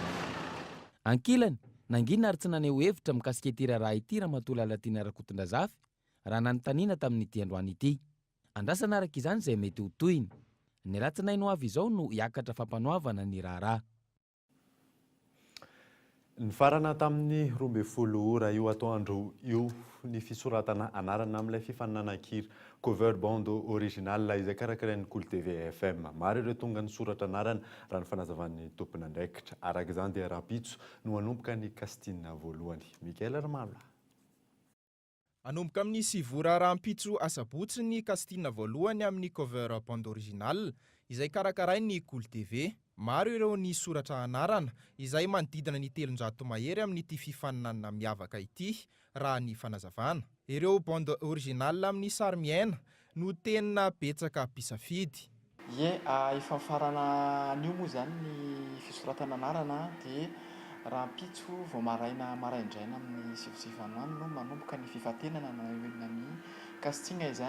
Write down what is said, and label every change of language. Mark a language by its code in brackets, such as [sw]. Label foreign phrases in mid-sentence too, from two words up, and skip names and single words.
[mg] Ankilany, nangina ary tsy naneho hevitra mikasika ity raharaha ity ramatoa lalatiana Rakotondrazafy raha nanontaniana tamin'ity androany ity. Andrasana araka izany izay mety ho toyiny. Ny alatsinainy ho avy izao no hiakatra fampanoavana ny raharaha. Ny farana tamin'ny 12 ora io atoandro io ny fisoratana anarana amin'ilay fifaninana-kira cover band original izay karakarain'ny Cool TV FM. Maro ireo tonga ny soratra anarana raha ny fanazavan'ny tompony andraikitra. Araka izany dia rapitso no hanomboka ny casting voalohany. Mikael Armala. Anomboka amin'ny 7 ora rampitso asabotsy ny casting voalohany amin'ny cover band original izay karakarain'ny Cool TV. Maro ireo ny soratra anarana izay manodidina ny 700 mahery amin'ity fifaninana miavaka ity raha ny fanazavana. Ireo band original amin'ny sary miaina no tena betsaka mpisafidy. Efa farana anio moa zany ny fisoratana anarana dia rampitso vao maraindraina amin'ny sivisivan'andro no manomboka ny fifatenana na ny casting izany.